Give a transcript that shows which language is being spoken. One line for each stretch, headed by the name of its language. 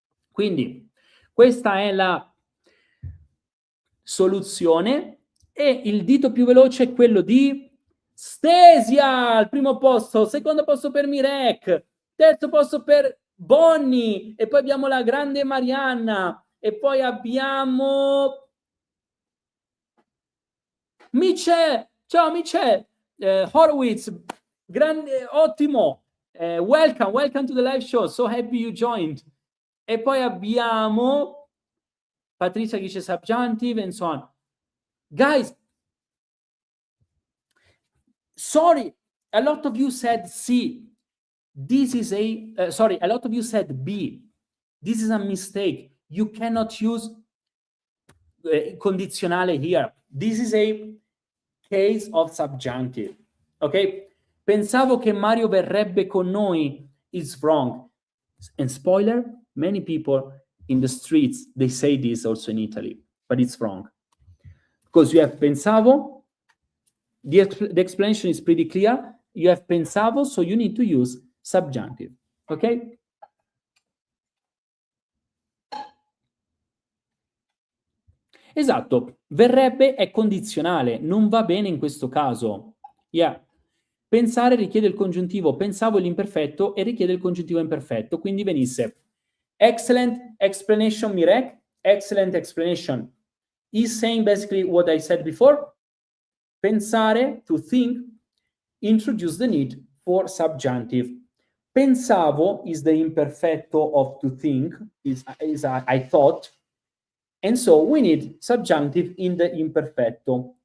Italian: Quindi questa è la soluzione e il dito più veloce è quello di Stesia al primo posto, secondo posto per Mirek, terzo posto per Bonnie e poi abbiamo la grande Marianna e poi abbiamo Michel, ciao Michel, Horowitz, grande, ottimo,
English: welcome to the live show, so happy you joined.
Italian: E poi abbiamo Patrizia che dice
English: subjunctive and so on. Guys, sorry, a lot of you said C. This is a lot of you said B. This is a mistake. You cannot use condizionale here. This is a case of subjunctive. Okay?
Italian: Pensavo che Mario verrebbe con noi
English: is wrong. And spoiler, many people in the streets, they say this also in Italy, but it's wrong. Because you have pensavo, the explanation is pretty clear. You have pensavo, so you need to use subjunctive. Okay?
Italian: Esatto, verrebbe è condizionale, non va bene in questo caso.
English: Yeah.
Italian: Pensare richiede il congiuntivo pensavo l'imperfetto e richiede il congiuntivo imperfetto, quindi venisse
English: excellent explanation, Mirek, excellent explanation. is saying basically what I said before. Pensare, to think, introduce the need for subjunctive. Pensavo is the imperfecto of to think, is I thought. And so we need subjunctive in the imperfecto.